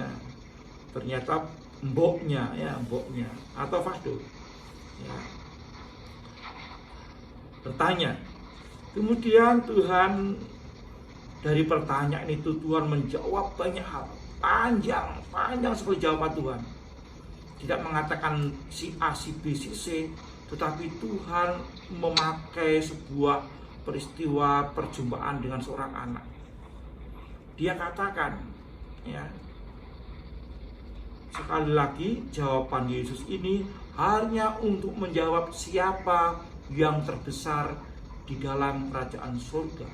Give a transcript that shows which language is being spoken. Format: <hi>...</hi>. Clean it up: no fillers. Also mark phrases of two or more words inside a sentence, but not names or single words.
<id>Ternyata mboknya, atau Fado. Ya. Bertanya. Kemudian Tuhan dari pertanyaan itu Tuhan menjawab banyak hal, panjang sekali jawaban Tuhan. Tidak mengatakan si A, si B, si C, tetapi Tuhan memakai sebuah peristiwa perjumpaan dengan seorang anak. Dia katakan, ya, sekali lagi jawaban Yesus ini hanya untuk menjawab siapa yang terbesar di dalam kerajaan surga.</id>